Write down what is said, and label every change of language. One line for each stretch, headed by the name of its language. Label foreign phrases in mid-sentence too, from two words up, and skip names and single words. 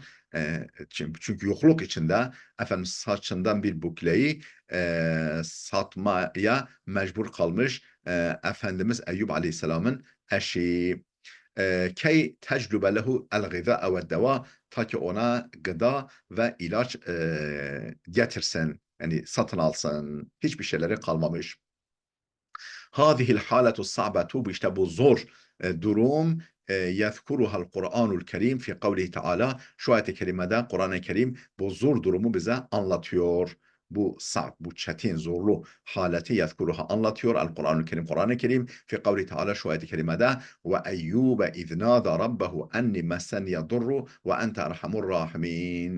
Turkish: Çünkü yokluk içinde efendim saçından bir bukleyi satmaya mecbur kalmış Efendimiz Eyyub Aleyhisselam'ın eşi.
Arabic: كي تجلب له الغذاء والدواء,
Turkish: ta ki ona gıda ve ilaç getirsin. Yani satın alsın. Hiçbir şeyleri kalmamış.
Arabic: هذه الحالة الصعبة
Turkish: bu işte bu zor durum
Arabic: يذكرها القرآن الكريم في قوله تعالى,
Turkish: şu ayet-i kerimede Kur'an-ı Kerim bu zor durumu bize anlatıyor. Bu sa'b, bu çetin, zorlu haleti yezkuruha anlatıyor.
Arabic: القرآن الكريم القرآن الكريم في قوله تعالى,
Turkish: şu ayet-i kerimede
Arabic: وأيوب إذ نادى ربه أني مسني الضر وأنت أرحم الراحمين.